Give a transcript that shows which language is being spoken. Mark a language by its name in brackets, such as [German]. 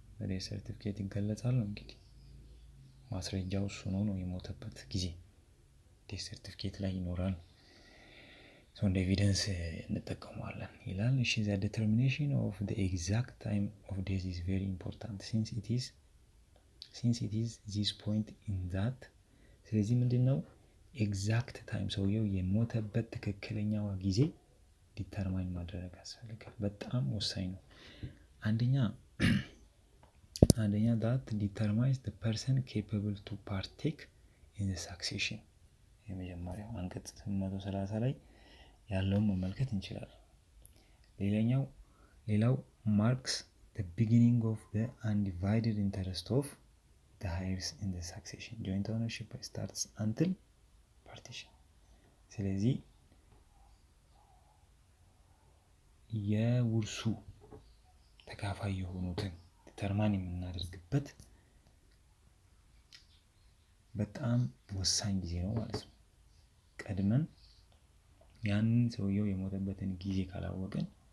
[Amharic] ዴዝ ሰርቲፊኬት ይገለጻል ነው እንግዲህ ማስረጃው እሱ ነው የሞተበት ጊዜ ዴዝ ሰርቲፊኬት ላይ ይኖራል። ሶ እንደ ኤቪደንስ እንጠቀመዋለን ይላል። እሺ [English] the determination of the exact time of death is very important since it is this point in that። [Amharic] ስለዚህ ምንድነው ኤግዛክት ታይም ሰውየው የሞተበት ትክክለኛው ጊዜ ዲተርማይን ማድረግ ያስፈልጋል። በጣም ወሳኝ ነው። [English] አንደኛ that determines the person capable to partake in the succession [Amharic] የመጀመሪያው አንቀጽ 830 ላይ ያለውን መመልከት እንችላለን። ሌላው [English] marks the beginning of the undivided interest of the heirs in the succession. Joint ownership starts until partition. [Amharic] ስለዚህ የውርሱ ተካፋይ የሆኑትን ዲተርማይን የምናደርግበት በጣም ወሳኝ ጊዜ ነው ማለት ነው። ቀድመን ያንን ሰውየው የሞተበትን ጊዜ ካላወቅን